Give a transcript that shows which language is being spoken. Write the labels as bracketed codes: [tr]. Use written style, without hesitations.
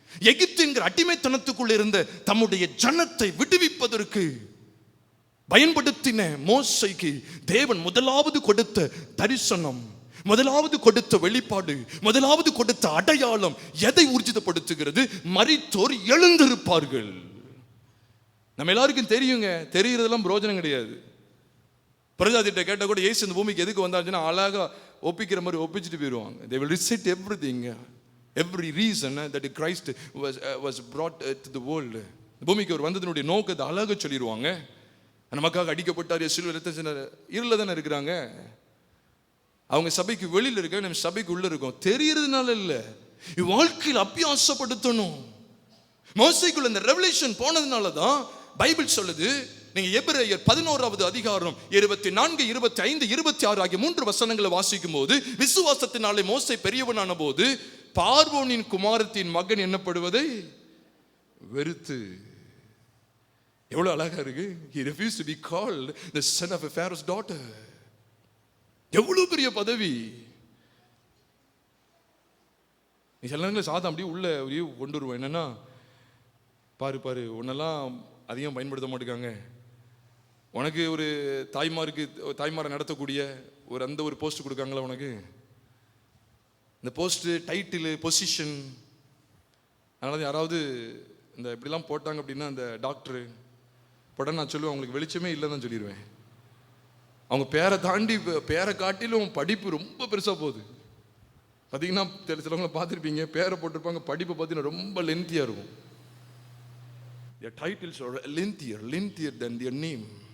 [ta] எகிப்து என்கிற அடிமைத்தனத்துக்குள்ள இருந்த தம்முடைய ஜனத்தை விடுவிப்பதற்கு பயன்படுத்தின மோசைக்கு தேவன் முதலாவது கொடுத்த தரிசனம், முதலாவது கொடுத்த வெளிப்பாடு, முதலாவது கொடுத்த அடையாளம் எதை ஊர்ஜிதப்படுத்துகிறது? மரித்தோர் எழுந்திருப்பார்கள். நம்ம எல்லாருக்கும் தெரியுங்க, தெரிகிறதெல்லாம் பிரயோஜனம் கிடையாது. பிரஜாதிட்ட கேட்ட கூட இயேசு இந்த பூமிக்கு எதுக்கு வந்தாச்சுன்னா அழகா ஒப்பிக்கிற மாதிரி ஒப்பிச்சுட்டு போயிடுவாங்க. [en] They will recite everything, every reason that Christ was brought to the world. [ta] பூமிக்கு அவர் வந்ததனுடைய நோக்கத்தை அழகா சொல்லிடுவாங்க. நமக்காக அடிக்கப்பட்டார், சிலுவையில் ரத்தம் சிந்தினார். இருள தானே இருக்கிறாங்க அவங்க. சபைக்கு வெளியில் இருக்க, நம்ம சபைக்கு உள்ள இருக்கோம். தெரியறதுனால இல்லை, வாழ்க்கையில் அபியாசப்படுத்தணும். மோசைக்குள்ள இந்த ரெவலேஷன் போனதுனால தான் பைபிள் சொல்லுது. நீங்க எபிரேயர் 11வது அதிகாரம் 24, 25, 26 ஆகிய 3 வசனங்களை வாசிக்கும் போது, விசுவாசத்தினாலே மோசே பெரியவனான போது பார்வோனின் குமாரத்தின் மகன் என்னப்படுவதை வெறுத்து. எவ்வளவு அழகா இருக்கு. [en] He refused to be called the son of a Pharaoh's daughter. [ta] எவ்வளவு பெரிய பதவி. நீ சில நேரங்களில் சாதம் அப்படியே உள்ள கொண்டு வருவோம். என்னன்னா, பாரு பாரு உன்னெல்லாம் அதிகம் பயன்படுத்த மாட்டேங்காங்க. உனக்கு ஒரு தாய்மாரை நடத்தக்கூடிய அந்த ஒரு போஸ்ட் கொடுக்காங்களா உனக்கு? இந்த போஸ்ட், டைட்டில், பொசிஷன். அதனால யாராவது இந்த இப்படிலாம் போட்டாங்க அப்படின்னா, அந்த டாக்டரு பட நான் சொல்லுவேன், அவங்களுக்கு வெளிச்சமே இல்லைன்னு தான் சொல்லிடுவேன். அவங்க பேரை காட்டிலும் படிப்பு ரொம்ப பெருசாக போகுது. பார்த்தீங்கன்னா சிலவங்களை பார்த்துருப்பீங்க, பேரை போட்டிருப்பாங்க, படிப்பை பார்த்தீங்கன்னா ரொம்ப லென்த்தியாக இருக்கும். [en] Their titles are lengthier than their name.